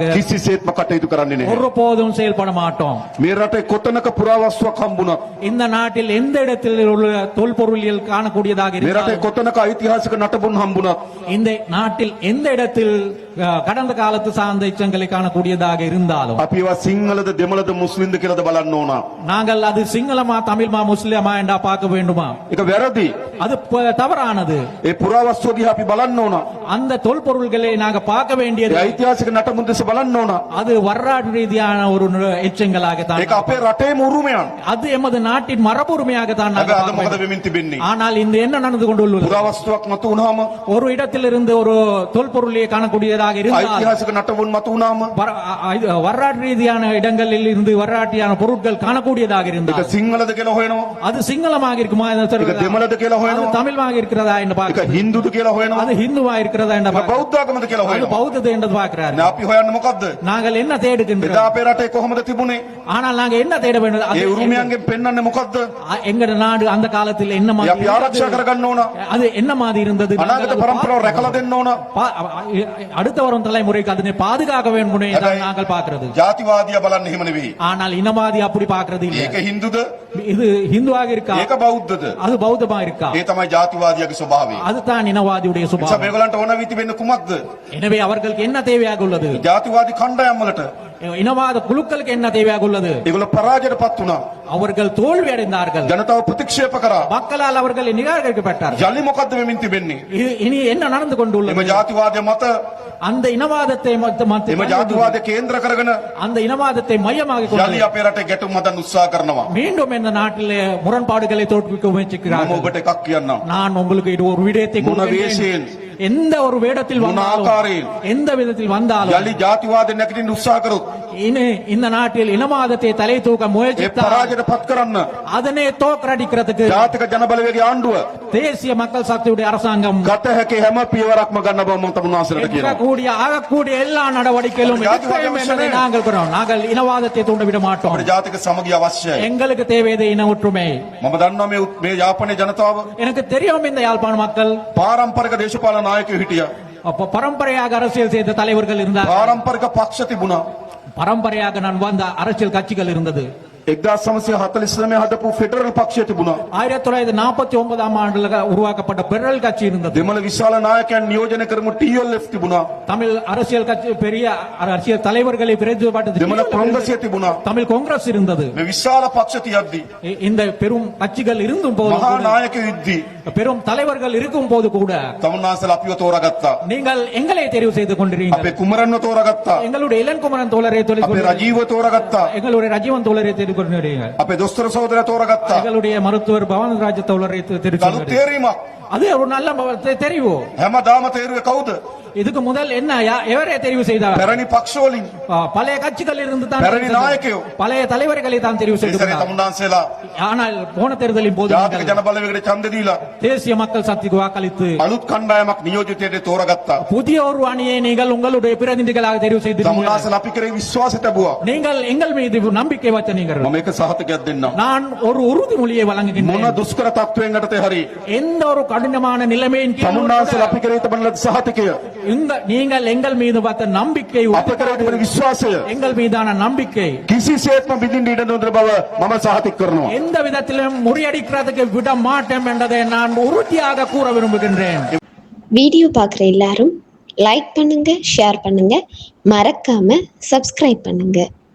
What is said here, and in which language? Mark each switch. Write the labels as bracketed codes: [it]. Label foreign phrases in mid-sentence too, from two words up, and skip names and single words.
[si] කිසිසේත්ම කටයුතු කරන්නේ නැහැ. [ta] ஒருபோதும் செயல்பட மாட்டோம். [si] මේ රටේ කොතනක පුරාවස්තුවක් හම්බුණත්, [ta] இந்த நாட்டில் எந்த இடத்தில் உள்ள தொல்பொருளியல் காணக்கூடியதாக [si] මේ රටේ [ta] இருந்தாலும் [si] කොතනක ඓතිහාසික නටබුන් හම්බුණත්, [ta] இந்த நாட்டில் எந்த இடத்தில் கடந்த காலத்து சார்ந்த எச்சங்களை காணக்கூடியதாக இருந்தாலும் [si] අපි ඒවා සිංහලද දෙමළද මුස්ලිම්ද කියලාද බලන්න ඕන. [ta] நாங்கள் அது சிங்களமா தமிழ்மா முஸ்லிமா என்றா பார்க்க வேண்டுமா? [si] ඒක වැරදි. [ta] அது தவறானது. [si] ඒ පුරාවස්තුව දිහා අපි බලන්න ඕන. [ta] அந்த தொல்பொருள்களை நாங்க பார்க்க வேண்டியது [si] ඒ ඓතිහාසික නටබුන් දෙස බලන්න ඕන. [ta] அது வரலாற்று ரீதியான ஒரு எச்சங்களாகத்தான், [si] ඒක අපේ රටේම උරුමයන්. [ta] அது எமது நாட்டின் மரபுரிமையாகத்தான் [si] හැබැයි [ta] நாங்கள் [si] අද [ta] பார்க்க [si] මොකද [ta] வேண்டும். [si] වෙමින් තිබෙන්නේ? [ta] ஆனால் இந்த என்ன நடந்து கொண்டுள்ளது? [si] පුරාවස්තුවක් මතු වුණාම, [ta] ஒரு இடத்திலிருந்து ஒரு தொல்பொருளை காணக்கூடியதாக இருந்தால், [si] ඓතිහාසික නටබුන් මතු වුණාම [ta] வரலாற்று ரீதியான இடங்களில் இருந்து வரலாற்றியான பொருட்கள் காணக்கூடியதாக [si] ඒක [ta] இருந்தால் [si] සිංහලද කියලා හොයනවා. [ta] அது சிங்களமாக இருக்குமா, [si] ඒක දෙමළද කියලා [ta] அது [si] හොයනවා. [ta] தமிழ்மாக இருக்கிறதா என்று [si] ඒක [ta] பார்க்க, [si] හින්දුද කියලා හොයනවා. [ta] அது ஹிந்துவா இருக்கிறதா என்று [si] ඒක [ta] பார்க்க, [si] බෞද්ධ ආගමද කියලා [ta] அது [si] හොයනවා. [ta] பௌத்தது என்று பார்க்கிறார். [si] දැන් අපි හොයන්නේ මොකද්ද? [ta] நாங்கள் என்ன [si] එදා [ta] தேடுகின்றோம்? [si] අපේ රටේ කොහොමද තිබුණේ? [ta] ஆனால் நாங்க என்ன தேட வேண்டும்? [si] ඒ උරුමයන්ගෙන් පෙන්වන්නේ මොකද්ද? [ta] எங்கட நாடு அந்த காலத்தில் என்ன [si] ඒ [ta] மாதிரி [si] අපි ආරක්ෂා කරගන්න ඕන. [ta] அது என்ன மாதிரி இருந்தது? [si] අනාගත පරම්පරාව රැකලා දෙන්න ඕන. [ta] அடுத்த வரும் தலைமுறைக்கு அதனை பாதுகாக்க வேண்டும் என்று நாங்கள் பார்க்கிறது. [si] ජාතිවාදියා බලන්න එහෙම නෙවෙයි. [ta] ஆனால் இனவாதி அப்படி பார்க்கிறது இல்லை. [si] ඒක හින්දුද? [ta] இது ஹிந்துவாக இருக்கா, [si] ඒක බෞද්ධද? [ta] அது பௌத்தமா இருக்கா? [si] ඒ තමයි ජාතිවාදියාගේ ස්වභාවය. [ta] அதுதான் இனவாதியுடைய [si] නිසා [ta] சுபாவம். [si] මේගොල්ලන්ට ඕන වී තිබෙන්නේ කුමක්ද? [ta] எனவே அவர்களுக்கு என்ன தேவையாக உள்ளது? [si] ජාතිවාදී කණ්ඩායම් වලට [ta] இனவாத குழுக்களுக்கு என்ன தேவையாக உள்ளது? [si] ඒගොල්ලෝ පරාජයටපත් වුණා. [ta] அவர்கள் தோல்வி அடைந்தார்கள். [si] ජනතාව ප්‍රතික්ෂේප කරා. [ta] மக்களால் அவர்கள் நிராகரிக்கப்பட்டார்கள். [si] යලි මොකද්ද වෙමින් තිබෙන්නේ? [ta] இனி என்ன நடந்து கொண்டுள்ளது? [si] එම ජාතිවාදය මත [ta] அந்த இனவாதத்தை [si] එම ජාතිවාදය කේන්ද්‍ර කරගෙන [ta] அந்த இனவாதத்தை மையமாக [si] යලි [ta] கொண்டு [si] අපේ රටේ ගැටුම් හදන්න උත්සාහ කරනවා. [ta] மீண்டும் இந்த நாட்டிலே முரண்பாடுகளை தோற்றுவிக்க [si] මම [ta] முயற்சிக்கிறார்கள். [si] ඔබට එකක් කියන්නම්. [ta] நான் உங்களுக்கு இது ஒரு விடயத்தை [si] මොන [ta] கொடுக்கின்றேன். [si] වේශයෙන් [ta] எந்த ஒரு வேடத்தில் [si] මොන [ta] வந்தாலும் [si] ආකාරයෙන් [ta] எந்த விதத்தில் வந்தாலும் [si] යලි ජාතිවාදය නැගිටින්න උත්සාහ කරොත් [ta] இந்த நாட்டில் இனவாதத்தை தலை தூக்க [si] ඒ [ta] முயற்சித்தால் [si] පරාජයටපත් කරන්න [ta] அதனை தோற்கடிக்கிறதுக்கு [si] ජාතික ජනබලවේගයේ ආණ්ඩුව [ta] தேசிய மக்கள் சக்தியுடைய அரசாங்கம் [si] ගත හැකි හැම පියවරක්ම ගන්න බව මම තමුන්නාසලට කියනවා. [ta] ஆகக்கூடிய எல்லா நடவடிக்கைகளும் எடுப்போம் என்பதை நாங்கள் கூறுகிறோம். நாங்கள் இனவாதத்தை தூண்டவிட மாட்டோம். [si] අපේ ජාතික සමගිය අවශ්‍යයි. [ta] எங்களுக்கு தேவையது இன ஒற்றுமை. [si] මම දන්නවා මේ යාපනයේ ජනතාව [ta] எனக்கு தெரியும் இந்த யாழ்ப்பாண மக்கள் [si] පාරම්පරික දේශපාලන නායකයෝ හිටියා. [ta] பரம்பரையாக அரசியல் செய்த தலைவர்கள் இருந்தார். [si] පාරම්පරික පක්ෂ තිබුණා. [ta] பரம்பரையாக நான் வந்த அரசியல் கட்சிகள் இருந்தது. [si] 1949 හදපු ෆෙඩරල් පක්ෂය තිබුණා. [ta] 1949ஆம் ஆண்டுல உருவாக்கப்பட்ட பெரல் கட்சி இருந்தது. [si] දෙමළ විශාල නායකයන් නියෝජනය කරමු TLF තිබුණා. [ta] தமிழ் அரசியல் கட்சி பெரிய அரசியல் தலைவர்களை பிரதிநிதித்துவப்படுத்தி [si] දෙමළ කොංග්‍රසය තිබුණා. [ta] தமிழ் காங்கிரஸ் இருந்தது. [si] මේ විශාල පක්ෂ තියද්දි [ta] இந்த பெரும் கட்சிகள் இருந்தும் போது [si] මහා [ta] கூட, [si] නායකයෝ ඉද්දි [ta] பெரும் தலைவர்கள் இருக்கும் போது கூட [si] තමුන්නාසල අපිව තෝරාගත්තා. [ta] நீங்கள் எங்களை தெரிவு செய்து [si] අපේ [ta] கொண்டிருக்கிறீர்கள். [si] කුමරන්ව තෝරාගත්තා. [ta] எங்களுடைய இளங்குமரன் தோழரை தெரிவு [si] අපේ [ta] கொண்டிருக்கிறீர்கள். [si] රජීව තෝරාගත්තා. [ta] எங்களுடைய ரஜீவன் தோழரை தெரிவு கொண்டிருக்கிறீர்கள். [si] අපේ දොස්තර සහෝදරයා තෝරාගත්තා. [ta] எங்களுடைய மருத்துவர் பவன்ராஜ தோழரை தெரிவு [si] කලු [ta] கொண்டிருக்கிறீர்கள். [si] තේරීමක්. [ta] அது ஒரு நல்ல தெரிவு. [si] හැමදාම තේරුවේ කවුද? [ta] இதுக்கு முதல் என்ன எவரே தெரிவு செய்தார்? [si] පැරණි පක්ෂ වලින් [ta] பழைய கட்சிகள் இருந்து தான் [si] පැරණි [ta] தெரிவு செய்தார். [si] නායකයෝ. [ta] பழைய தலைவர்களை தான் தெரிவு [si] ඒ සැරේ [ta] செய்தார். [si] තමුන්නාසලා [ta] ஆனால் போன தேர்தலின் போது [si] ජාතික [ta] நீங்கள் [si] ජනබලවේගයට ඡන්ද දීලා [ta] தேசிய மக்கள் சக்திக்கு வாக்களித்து [si] අලුත් කණ්ඩායමක් නියෝජිතයට තෝරාගත්තා. [ta] புதிய ஒரு அணியை நீங்கள் உங்களுடைய பிரதிநிதிகளாக தெரிவு செய்தீர்கள். [si] තමුන්නාසල අපි කරේ විශ්වාසය ලැබුවා. [ta] நீங்கள் எங்கள் மீது நம்பிக்கை வச்ச நீங்கள். [si] මම එක සහතිකයක් දෙන්නම්. [ta] நான் ஒரு உறுதிமொழியை [si] මොන [ta] வழங்குகின்றேன். [si] දුෂ්කර තත්වයෙන් යටතේ හරි [ta] எந்த ஒரு கடினமான நிலைமையின் கீழ் [si] තමුන්නාන්සල අපි කරේ තබන ලද සහතිකය [ta] நீங்கள் எங்கள் மீது பார்த்த நம்பிக்கை [si] අප කරේ තිබෙන විශ්වාසය [ta] எங்கள் மீதான நம்பிக்கை [si] කිසිසේත්ම බිඳින්න ඉඩ නොදෙන බව මම සහතික කරනවා. [ta] எந்த விதத்திலும் முறியடிக்கிறதுக்கு விட மாட்டோம் என்பதை நான் உறுதியாக கூற விரும்புகின்றேன். வீடியோ பார்க்குற எல்லாரும் லைக் பண்ணுங்க, ஷேர் பண்ணுங்க, மறக்காம சப்ஸ்கிரைப் பண்ணுங்க.